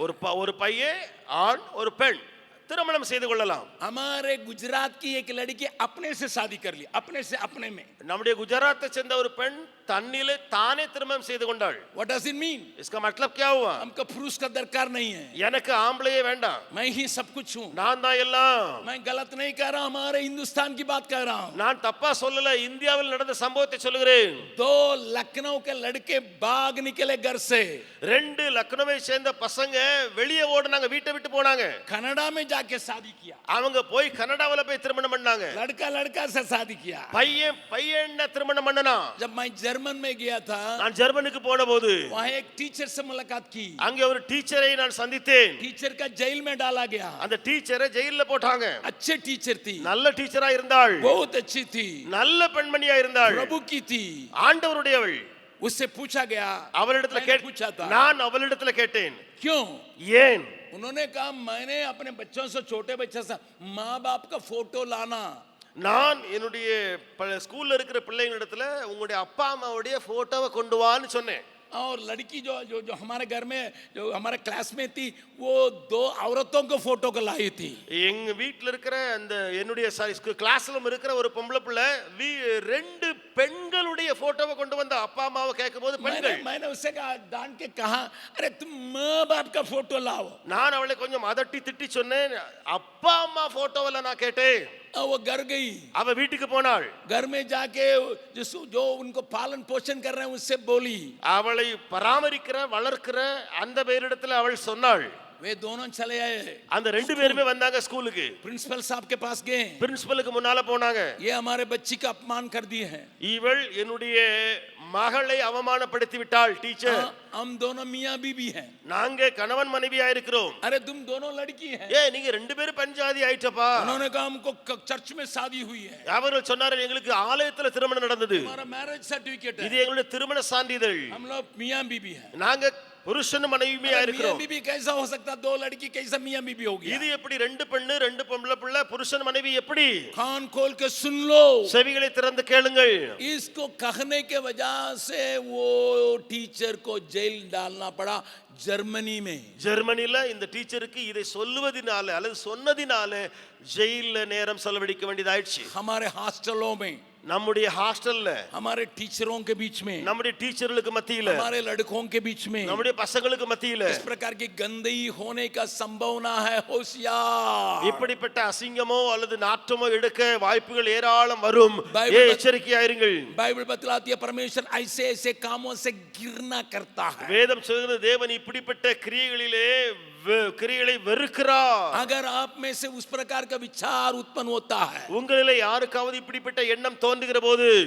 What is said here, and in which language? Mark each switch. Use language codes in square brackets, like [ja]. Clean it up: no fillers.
[ta] ஒரு பையன் ஆண் ஒரு பெண் திருமணம் செய்து கொள்ளலாம். [hi] हमारे गुजरात की एक लड़की अपने से शादी कर ली, अपने में। [ta] நம்முடைய குஜராத்தை சேர்ந்த ஒரு பெண் தன்னிலே தானே திருமணம் செய்து கொண்டாள். [en] What does it mean? [hi] इसका मतलब क्या हुआ? हमको पुरुष का दरकार नहीं है, [ta] எனக்கு ஆம்பளையே வேண்டாம், [hi] मैं ही सब कुछ हूँ, [ta] நான் தான் எல்லாம். [hi] मैं गलत नहीं कह रहा, हमारे हिंदुस्तान की बात कर रहा हूँ। [ta] நான் தப்பா சொல்லல, இந்தியாவில் நடந்த சம்பவத்தை சொல்லுகிறேன். [hi] 2 लखनऊ के लड़के भाग निकले घर से, [ta] 2 லக்னோவை சேர்ந்த பசங்க வெளியே ஓடுனாங்க, வீட்டை விட்டு போனாங்க. [hi] कनाडा में जाके शादी किया, [ta] அவங்க போய் கனடாவுல போய் திருமணம் பண்ணாங்க. [hi] लड़का से शादी किया। [ta] பையன் திருமணம் பண்ணனா. [hi] जब मैं जर्मन में गया था, [ta] நான் ஜெர்மனுக்கு போன போது [hi] वहाँ एक टीचर से मुलाकात की, [ta] அங்கே ஒரு டீச்சரை நான் சந்தித்தேன். [hi] टीचर का जेल में डाला गया, [ta] அந்த டீச்சரை ஜெயில்ல போட்டாங்க. [hi] अच्छे टीचर थी, [ta] நல்ல டீச்சரா இருந்தாள், [hi] बहुत अच्छी थी, [ta] நல்ல பெண்மணியா இருந்தாள், [hi] प्रभु की थी, [ta] ஆண்டவருடையவள். [hi] उससे पूछा गया, [ta] அவளிடத்துல [hi] पूछा था, [ta] நான் அவளிடத்துல கேட்டேன், [hi] क्यों? [ta] ஏன்? [hi] उन्होंने कहा मैंने अपने बच्चों से, छोटे बच्चे से माँ बाप का फोटो लाना, [ta] நான் என்னுடைய ஸ்கூல்ல இருக்கிற பிள்ளைகளிடத்துல உங்களுடைய அப்பா அம்மாவுடைய போட்டோவை கொண்டு வான்னு சொன்னேன். [hi] और लड़की जो जो जो हमारे घर में जो हमारे क्लास में थी, वो 2 औरतों को फोटो को लाई थी। [ta] எங்க வீட்ல இருக்கிற அந்த என்னுடைய கிளாஸ்ல இருக்கிற ஒரு பொம்பளை பிள்ளை 2 பெண்களுடைய போட்டோவை கொண்டு வந்த. அப்பா அம்மாவை கேட்கும்போது பெண்கள். [hi] मैंने उससे डांट के कहा, अरे तुम माँ बाप का फोटो लाओ। [ta] நான் அவளை கொஞ்சம் அதட்டி திட்டி சொன்னேன், அப்பா அம்மா போட்டோவல நான் கேட்டேன். [hi] वो घर गई, [ta] அவ வீட்டுக்கு போனாள். [hi] घर में जाके जो उनको पालन पोषण कर रहे हैं उससे बोली, [ta] அவளை பராமரிக்கிற வளர்க்கிற அந்த பேரிடத்துல அவள் சொன்னாள். [hi] वे दोनों चले आए, [ta] அந்த 2 பேருமே வந்தாங்க ஸ்கூலுக்கு. [hi] प्रिंसिपल साहब के पास गए, [ta] பிரின்சிபலுக்கு முன்னால போனாங்க. [hi] ये हमारे बच्ची का अपमान कर दिए हैं, [ta] இவள் என்னுடைய மகளை அவமானப்படுத்தி விட்டாள் டீச்சர். [hi] हम दोनों मियां बीबी हैं, [ta] நாங்க கணவன் மனைவியா இருக்கிறோம். [hi] अरे तुम दोनों लड़की हैं। [ta] நீங்க 2 பேரும் பஞ்சாதி ஆயிட்டப்பா. [hi] उन्होंने कहा हमको चर्च में शादी हुई है, [ta] அவர்கள் சொன்னார்கள் எங்களுக்கு ஆலயத்துல திருமணம் நடந்தது, [hi] हमारा मैरिज सर्टिफिकेट [ta] இது [hi] है, [ta] எங்களுடைய திருமண சான்றிதழ், [hi] हम लोग मियां बीबी हैं। [ta] நாங்க புருஷன் மனைவியா [hi] मियां [ta] இருக்கிறோம். [hi] बीबी कैसा हो सकता, 2 लड़की कैसा मियां बीबी हो गया? [ta] இது எப்படி 2 பெண்ணு 2 பொம்பளை பிள்ளை புருஷன் மனைவி எப்படி? [hi] कान खोल के सुन लो, [ta] செவிகளை திறந்து கேளுங்கள். [hi] इसको कहने के वजह से वो टीचर को जेल डालना पड़ा जर्मनी में। [ta] ஜெர்மனில இந்த டீச்சருக்கு இதை சொல்லுவதினால அல்லது சொன்னதினால ஜெயில்ல நேரம் செலவழிக்க வேண்டியதாயிடுச்சு. [hi] हमारे हॉस्टलों में, [ta] நம்முடைய ஹாஸ்டல்ல, [hi] हमारे टीचरों के बीच में, [ta] நம்முடைய டீச்சர்களுக்கு மத்தியில, [hi] हमारे लड़कों के बीच में [ta] நம்முடைய பசங்களுக்கு மத்தியில [hi] इस प्रकार की गंदगी होने का संभावना है, होशियार। [ta] இப்படிப்பட்ட அசிங்கமோ அல்லது நாற்றமோ எடுக்க வாய்ப்புகள் ஏராளம் வரும். எச்சரிக்கையாயிருங்கள். [hi] बाइबल बतलाती है परमेश्वर ऐसे कामों से घृणा करता है। [ta] வேதம் சொல்கிறது தேவன் இப்படிப்பட்ட கிரியைகளிலே கிரியைகளை வெறுக்கிறார். [hi] अगर आप में से उस प्रकार का विचार उत्पन्न होता है, [ta] உங்களிலே யாருக்காவது இப்படிப்பட்ட எண்ணம் தோன்றுகிற போது,